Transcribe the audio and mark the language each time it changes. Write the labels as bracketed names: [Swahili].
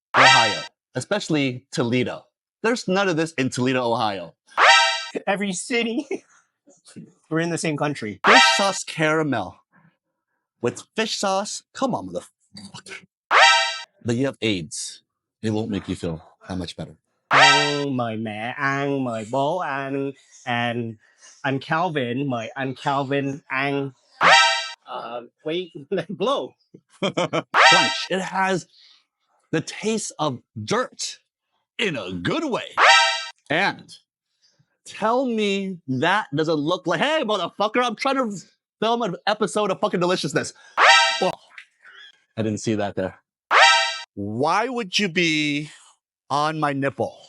[English] Ohio, especially Toledo. There's none of this in Toledo, Ohio. Every city. We're in the same country. Fish sauce caramel with fish sauce. Come on, motherfucker. But you have AIDS. It won't make you feel that much better. [Vietnamese] Ăn mời mẹ ăn, mời bố ăn, and anh Calvin mời anh Calvin ăn. [English] Wait, blow. Crunch. It has the taste of dirt in a good way. And tell me that doesn't look like, hey, motherfucker, I'm trying to film an episode of Fucking Deliciousness. Well, I didn't see that there. Why would you be on my nipple?